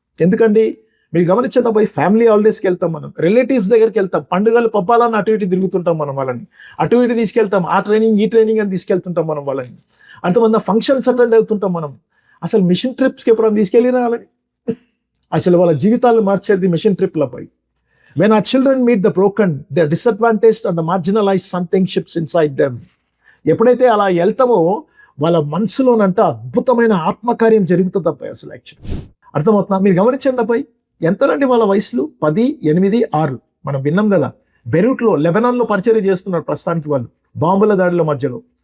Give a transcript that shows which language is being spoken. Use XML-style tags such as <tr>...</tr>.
<te>ఎందుకండి మీరు గమనించండి పోయి ఫ్యామిలీ హాలిడేస్కి వెళ్తాం, మనం రిలేటివ్స్ దగ్గరికి వెళ్తాం, పండుగలు పబ్బాలని అటు ఇటు తిరుగుతుంటాం మనం వాళ్ళని, అటు ఇటు తీసుకెళ్తాం, ఆ ట్రైనింగ్ ఈ ట్రైనింగ్ అని తీసుకెళ్తుంటాం మనం వాళ్ళని, అంతమంది ఫంక్షన్స్ అటెండ్ అవుతుంటాం మనం. అసలు మిషన్ ట్రిప్స్కి ఎప్పుడైనా తీసుకెళ్ళినా వాళ్ళని, అసలు వాళ్ళ జీవితాలు మార్చేది machine ట్రిప్లపై.</te> <en>When our children meet the broken, the disadvantaged and the marginalized, something shifts inside them.</en> <te>ఎప్పుడైతే అలా వెళ్తామో వాళ్ళ మనసులోనంట అద్భుతమైన ఆత్మకార్యం జరుగుతుంది అబ్బాయి. అసలు యాక్చువల్లీ అర్థమవుతున్నా? మీరు గమనించండి అబ్బాయి, ఎంతనండి వాళ్ళ వయసులు? 10, 8, 6. మనం విన్నాం కదా, బెరూట్లో లెబనాన్లో పరిచర్య చేస్తున్నారు ప్రస్తుతానికి వాళ్ళు, బాంబుల దాడిలో మధ్యలో.</te>